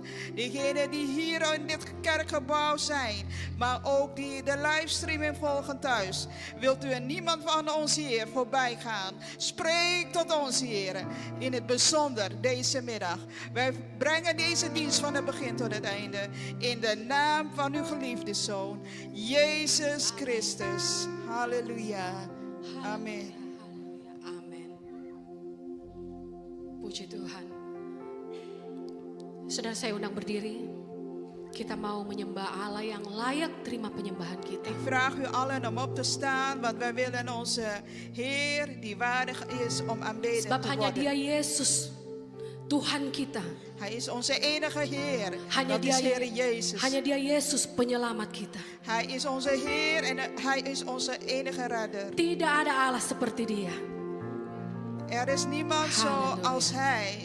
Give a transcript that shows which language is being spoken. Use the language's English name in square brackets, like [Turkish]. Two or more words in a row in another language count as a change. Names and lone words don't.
[Dutch] Diegenen die hier in dit kerkgebouw zijn, maar ook die de livestreaming volgen thuis. Wilt u en niemand van ons hier voorbij gaan. Spreek tot ons, Heer, in het bijzonder deze middag. Wij brengen deze dienst van het begin tot het einde in de naam van uw geliefde Zoon, Jezus Christus. Halleluja. Amen. [Indonesian] Haleluya. Amin. Puji Tuhan. Saudara, saya undang berdiri. Kita mau menyembah Allah yang layak terima penyembahan kita. [Dutch] Ik vraag u allen om op te staan, want wij willen onze Heer, die waardig is om aanbeden [Indonesian] Sebab [Dutch] te [Indonesian] hanya Dia [Dutch] worden. [Indonesian] Yesus, Tuhan kita. [Dutch] Hij is onze enige Heer. [Indonesian] Hanya [Dutch] Dat is [Indonesian] Dia, [Dutch] Heer Jezus. [Indonesian] hanya Dia Yesus penyelamat kita. [Dutch] Hij is onze Heer en Hij is onze enige redder. [Indonesian] Tidak ada Allah seperti Dia. [Dutch] Er is niemand Halleluja. zoals Hij.